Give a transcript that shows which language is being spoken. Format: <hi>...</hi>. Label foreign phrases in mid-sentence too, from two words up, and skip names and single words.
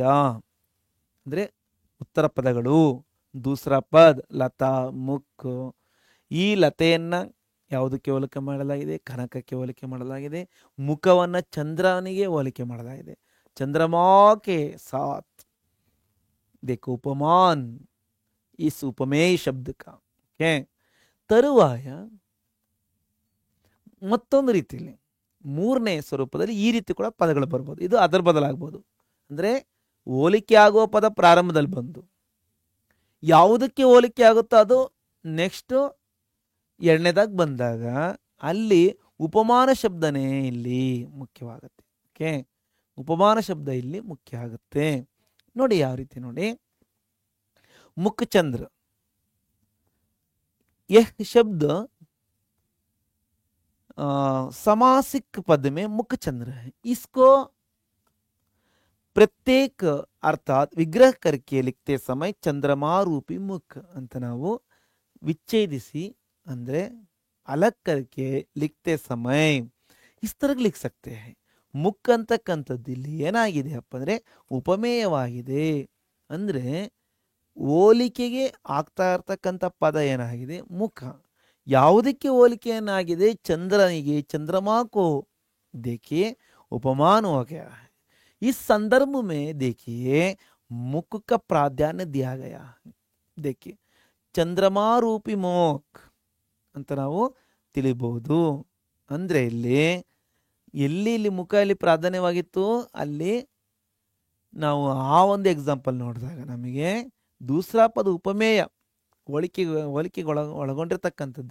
<kn>ಅಂದರೆ ಉತ್ತರ ಪದಗಳು,</kn> <hi>दूसरा पद,</hi> <kn>ಲತಾ, ಮುಖ್. ಈ ಲತೆಯನ್ನ ಯಾವುದಕ್ಕೆ ಹೋಲಿಕೆ ಮಾಡಲಾಗಿದೆ? ಕನಕಕ್ಕೆ ಹೋಲಿಕೆ ಮಾಡಲಾಗಿದೆ. ಮುಖವನ್ನ ಚಂದ್ರನಿಗೆ ಹೋಲಿಕೆ ಮಾಡಲಾಗಿದೆ.</kn> <hi>चंद्रमा के साथ देखो उपमान इस उपमेय शब्द का. ओके,</hi> <kn>ತರುವಾಯ ಮತ್ತೊಂದು ರೀತಿಯಲ್ಲಿ ಮೂರನೇ ಸ್ವರೂಪದಲ್ಲಿ ಈ ರೀತಿ ಕೂಡ ಪದಗಳು ಬರ್ಬೋದು. ಇದು ಅದರ ಬದಲಾಗ್ಬೋದು. ಅಂದರೆ ಹೋಲಿಕೆ ಆಗುವ ಪದ ಪ್ರಾರಂಭದಲ್ಲಿ ಬಂದು ಯಾವುದಕ್ಕೆ ಹೋಲಿಕೆ ಆಗುತ್ತೋ ಅದು ನೆಕ್ಸ್ಟ್ ಎರಡನೇದಾಗಿ ಬಂದಾಗ ಅಲ್ಲಿ ಉಪಮಾನ ಶಬ್ದನೇ ಇಲ್ಲಿ ಮುಖ್ಯವಾಗುತ್ತೆ. ಓಕೆ, ಉಪಮಾನ ಶಬ್ದ ಇಲ್ಲಿ ಮುಖ್ಯ ಆಗುತ್ತೆ. ನೋಡಿ ಯಾವ ರೀತಿ ನೋಡಿ, ಮುಖ ಚಂದ್ರ,</kn> <hi>यह शब्द समासिक पद में मुख चंद्र है. इसको प्रत्येक अर्थात विग्रह करके लिखते समय चंद्रमा रूपी मुख</hi> <kn>ಅಂತ ನಾವು ವಿಚ್ಛೇದಿಸಿ ಅಂದ್ರೆ</kn> <hi>अलग करके लिखते समय इस तरह लिख सकते हैं.</hi> <kn>ಮುಖ ಅಂತಕ್ಕಂಥದ್ದು ಇಲ್ಲಿ ಏನಾಗಿದೆ ಅಪ್ಪ ಅಂದರೆ ಉಪಮೇಯವಾಗಿದೆ. ಅಂದರೆ ಹೋಲಿಕೆಗೆ ಆಗ್ತಾ ಇರ್ತಕ್ಕಂಥ ಪದ ಏನಾಗಿದೆ? ಮುಖ. ಯಾವುದಕ್ಕೆ ಹೋಲಿಕೆ ಏನಾಗಿದೆ? ಚಂದ್ರನಿಗೆ.</kn> <hi>चंद्रमा को देखिए उपमान हो गया है. इस संदर्भ में देखिए मुख का प्राधान्य दिया गया है.</hi> <kn>देखिए ಚಂದ್ರಮಾ ರೂಪಿ ಮುಖ್ ಅಂತ ನಾವು ತಿಳಿಬಹುದು. ಅಂದರೆ ಇಲ್ಲಿ ಎಲ್ಲಿ ಮುಖ ಇಲ್ಲಿ ಪ್ರಾಧಾನ್ಯವಾಗಿತ್ತು, ಅಲ್ಲಿ ನಾವು ಆ ಒಂದು ಎಕ್ಸಾಂಪಲ್ ನೋಡಿದಾಗ ನಮಗೆ</kn> <hi>दूसरा पद</hi> <kn>ಉಪಮೇಯ ಹೋಲಿಕೆಗೆ ಒಳಗೊಂಡಿರ್ತಕ್ಕಂಥದ್ದು.</kn>